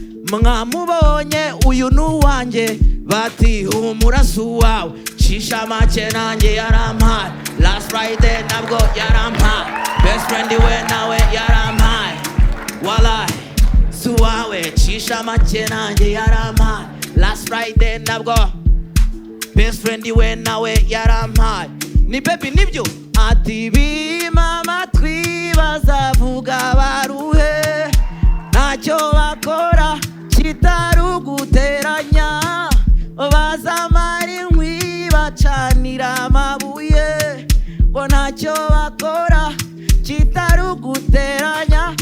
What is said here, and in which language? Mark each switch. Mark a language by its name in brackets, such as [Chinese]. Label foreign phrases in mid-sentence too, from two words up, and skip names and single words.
[Kinyarwanda] Mwamubonye, uyu ni uwanjye." Bati, "Humura si uwawe, shisha make nanjye yarampaye. [English] Last Friday [Kinyarwanda] nabwo yarampaye. [English] Best friend [Kinyarwanda] we nawe yarampaye. Walai, si uwawe, shisha make nanjye yarampaye. [English] Last Friday [Kinyarwanda] nabwo [English] best friend [Kinyarwanda] we nawe yarampaye." Ni baby nibyo? Ati, "Bima amatwi bazavuga baruhe, ntacyo bakora kitari uguteranya. Bazamara inkwi bacanira amabuye, ngo ntacyo bakora kitari uguteranya.